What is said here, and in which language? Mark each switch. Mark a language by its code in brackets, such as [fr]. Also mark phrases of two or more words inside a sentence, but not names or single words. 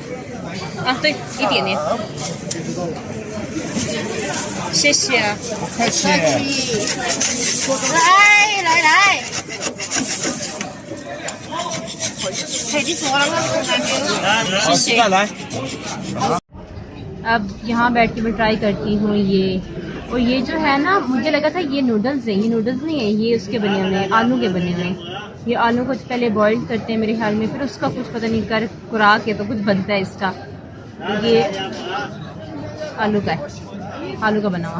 [zh] 啊，对，一点点。谢谢啊。不客气。来，快点坐了，我好，现在来。 [hi] अब यहाँ बैठ के मैं ट्राई करती हूँ ये, और ये जो है ना, मुझे लगा था ये नूडल्स हैं, ये नूडल्स नहीं है, ये उसके बने हुए हैं, आलू के बने हुए हैं। ये आलू को पहले बॉईल करते हैं मेरे ख्याल में, फिर उसका कुछ पता नहीं कर कुरा के तो कुछ बनता है इसका। ये आलू का है, आलू का बना हुआ।